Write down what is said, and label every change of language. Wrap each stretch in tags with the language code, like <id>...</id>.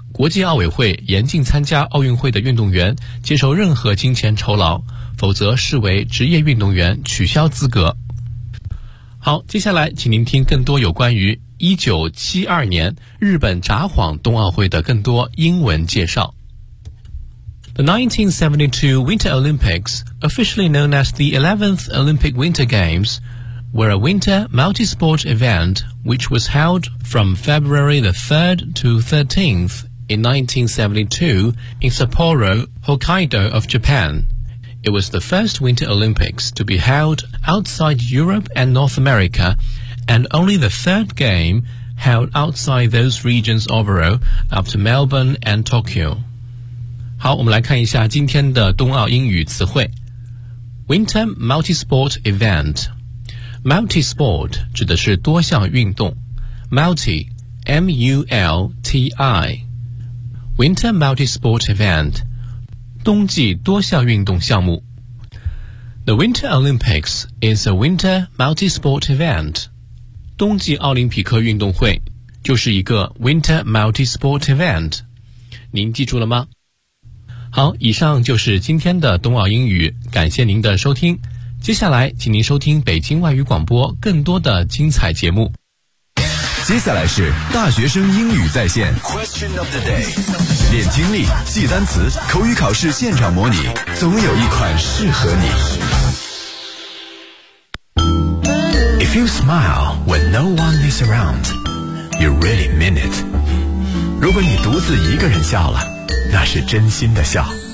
<zh>国际奥委会严禁参加奥运会的运动员接受任何金钱酬劳，否则视为职业运动员取消资格。好，接下来请您听更多有关于1972年日本札幌冬奥会的更多英文介绍。</zh> <en>The 1972 Winter Olympics, officially known as the 11th Olympic Winter Games, were a winter multi-sport event which was held from February the 3rd to 13th in 1972 in Sapporo, Hokkaido of Japan. It was the first Winter Olympics to be held outside Europe and North America,and only the third game held outside those regions overall after Melbourne and Tokyo.</en> <zh>好，我们来看一下今天的冬奥英语词汇。</zh> <en>Winter multi-sport event. Multi-sport</en> <zh>指的是多项运动。</zh> <en>Multi, M-U-L-T-I. Winter multi-sport event.</en> <zh>冬季多项运动项目。</zh> <en>The Winter Olympics is a winter multi-sport event.</en> <zh>冬季奥林匹克运动会就是一个 Winter Multi-Sport Event， 您记住了吗？好，以上就是今天的冬奥英语，感谢您的收听，接下来请您收听北京外语广播更多的精彩节目。接下来是大学生英语在线 Question of the Day， 练听力，记单词，口语考试现场模拟，总有一款适合你。</zh> <en>If you smile when no one is around, you really mean it.</en> <zh>如果你独自一个人笑了，那是真心的笑。</zh>